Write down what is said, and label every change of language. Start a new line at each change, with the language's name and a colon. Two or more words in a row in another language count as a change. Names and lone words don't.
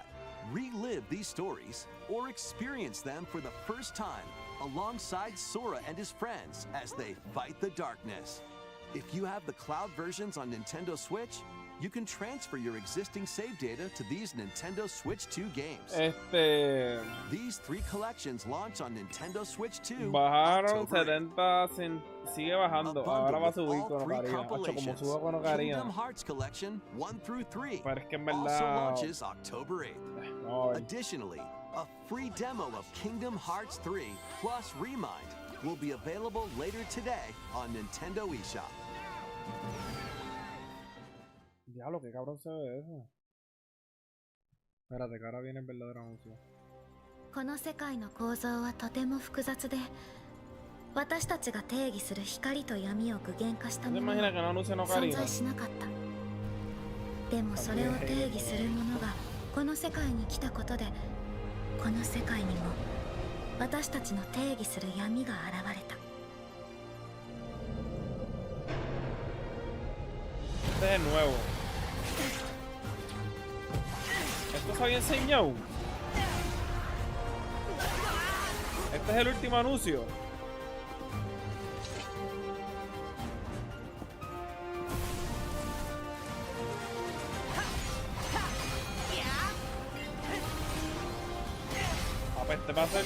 English: Relive these stories or experience them for the first time alongside Sora and his friends as they fight the darkness. If you have the cloud versions on Nintendo Switch, you can transfer your existing save data to these Nintendo Switch 2 games. These 3 collections launch on Nintendo Switch 2.
Spanish: Bajaron 70, sigue bajando. Ahora va a subir con Ocarina. Como suba con Ocarina.
English: Kingdom Hearts Collection 1 through 3.
Spanish: Pero es que en
English: Also
Spanish: verdad.
English: launches October 8th. Additionally, a free demo of Kingdom Hearts 3 plus Remind will be available later today on Nintendo eShop.
Spanish: Diablo, qué cabrón se ve eso. Espérate, que ahora viene el verdadero anuncio.
Japanese: この世界の構造はとても複雑で、私たちが定義する光と闇を具現化したものは存在しなかった。でもそれを定義するものがこの世界に来たことで、この世界にも私たちの定義する闇が現れた。
Spanish: Este es nuevo. ¿Esto se había enseñado? Este es el último anuncio. Este va a ser...